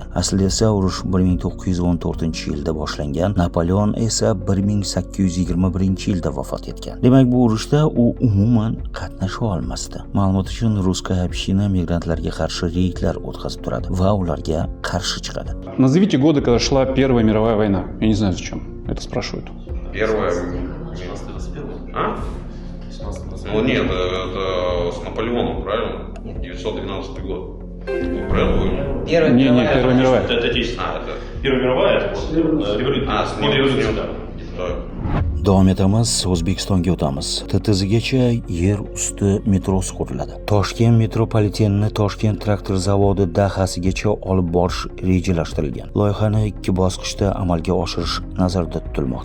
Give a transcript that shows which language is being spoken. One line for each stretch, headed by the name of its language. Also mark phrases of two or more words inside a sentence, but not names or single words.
Uzbek: Aslida esa urush 1914-yilda boshlangan, Napoleon esa 1821-yilda vafot etgan. Demak, bu urushda u umuman qatnasha olmasdi. Ma'lumot uchun,
Russian: Русская община
Uzbek: migrantlarga qarshi reydlar o'tkazib turadi va ularga qarshi chiqadi.
Russian: Назовите годы, когда шла Первая мировая война. Я не знаю, зачем это спрашивают. Первая... А? Ну нет, это с Наполеоном, правильно? 912 год. Правильно помню? Первая мировая. Это отечественная. Это... Первая мировая, это вот революция. Революция, да.
Uzbek: Davom etamiz, O'zbekistonga o'tamiz. TTZgacha yer usti metrosi quriladi. Toshkent metropolitenini Toshkent traktor zavodi dahasigacha olib borish rejalashtirilgan. Loyihani 2 bosqichda amalga oshirish nazarda tutilmoqda.